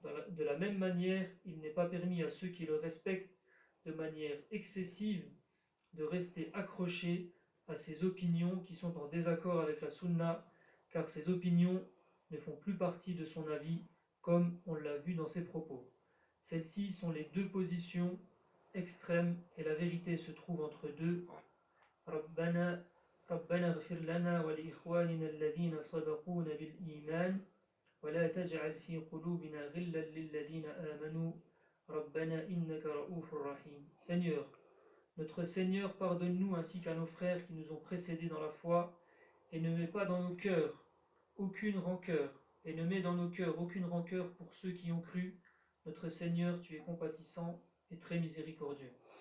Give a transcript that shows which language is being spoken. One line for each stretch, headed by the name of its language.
French: De la même manière, il n'est pas permis à ceux qui le respectent de manière excessive de rester accrochés à ces opinions qui sont en désaccord avec la sunna, car ces opinions ne font plus partie de son avis, comme on l'a vu dans ses propos. Celles-ci sont les deux positions extrêmes et la vérité se trouve entre deux.
Arabic: ربنا اغفر لنا ولإخواننا الذين سبقونا بالإيمان ولا تجعل في قلوبنا غلا للذين آمنوا ربنا إنك رؤوف رحيم.
French: Seigneur, notre Seigneur, pardonne-nous ainsi qu'à nos frères qui nous ont précédés dans la foi, et ne mets pas dans nos cœurs aucune rancœur, et ne mets dans nos cœurs aucune rancœur pour ceux qui ont cru. Notre Seigneur, tu es compatissant et très miséricordieux.